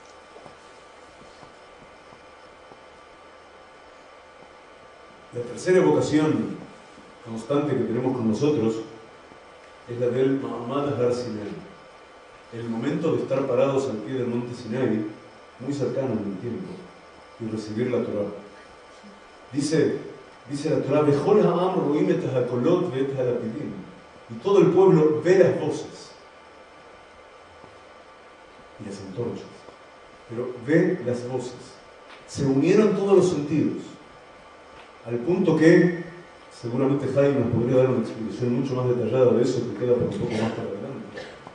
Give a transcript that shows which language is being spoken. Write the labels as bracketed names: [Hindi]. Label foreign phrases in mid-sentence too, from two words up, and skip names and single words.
[Spanish] La tercera evocación constante que tenemos con nosotros es la del [Hebrew] מעמד הר סיני, [Spanish] el momento de estar parados al pie del monte Sinai, muy cercano en el tiempo, y recibir la Torá. Dice la Torá, [Hebrew] וכל העם רואים את הקולות ואת הלפידים, [Spanish] y todo el pueblo ve las voces y las antorchas, pero ve las voces. Se unieron todos los sentidos, al punto que seguramente Jaime nos podría dar una explicación mucho más detallada de eso que queda por un poco más para adelante.